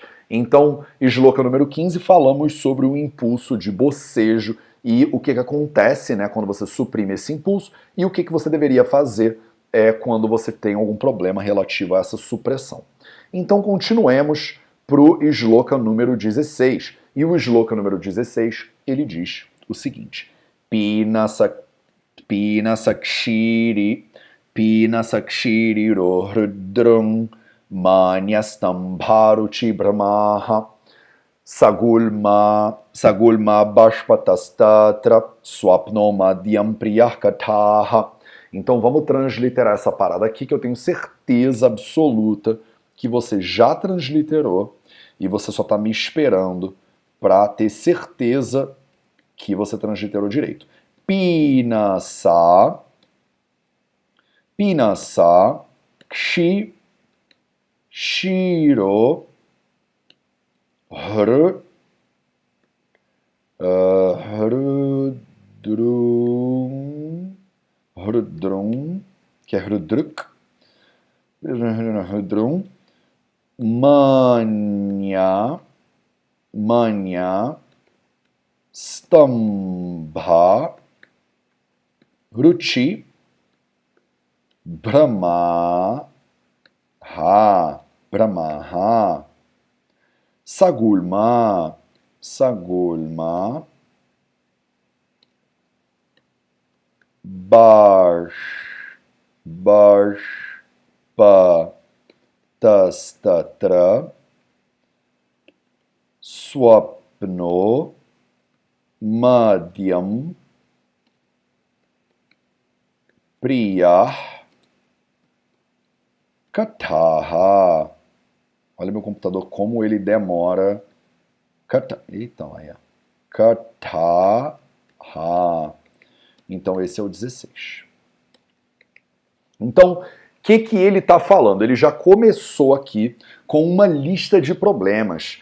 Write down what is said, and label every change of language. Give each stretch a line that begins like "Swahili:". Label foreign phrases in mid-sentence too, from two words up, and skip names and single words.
Portuguese: Então, shloka número 15, falamos sobre o impulso de bocejo e o que acontece, né, quando você suprime esse impulso e o que você deveria fazer quando você tem algum problema relativo a essa supressão. Então, continuemos para o shloka número 16. E o shloka número 16, ele diz o seguinte:
Sanskrit: पीन साक्षिरि रोह्रुद्रम् मन्यास्तम्भारुचि ब्रह्महा सगुल्म सगुल्म बाष्पतस्तत्र स्वप्नो मध्यम् प्रियर्कतहा.
Portuguese: Então vamos transliterar essa parada aqui que eu tenho certeza absoluta que você já transliterou e você só está me esperando para ter certeza que você transliterou direito.
Sanskrit: पीनस, पीनस, क्षि, शिरो, हृ, हृद्रुम्, हृद्रुम्,
Portuguese: que é
Sanskrit: हृद्रुक्, हृद्रुम्, मन्या, मन्या, स्तम्भ, रुचि, ब्रह्म, ब्रह्म, सगुल्म, सगुल्म, बाष्प, तस्तत्र, स्वप्नो, मध्यम्, प्रियः, कतहा.
Portuguese: Olha meu computador como ele demora. Eita, olha. Kataha. Então esse é o 16. Então, o que ele está falando? Ele já começou aqui com uma lista de problemas.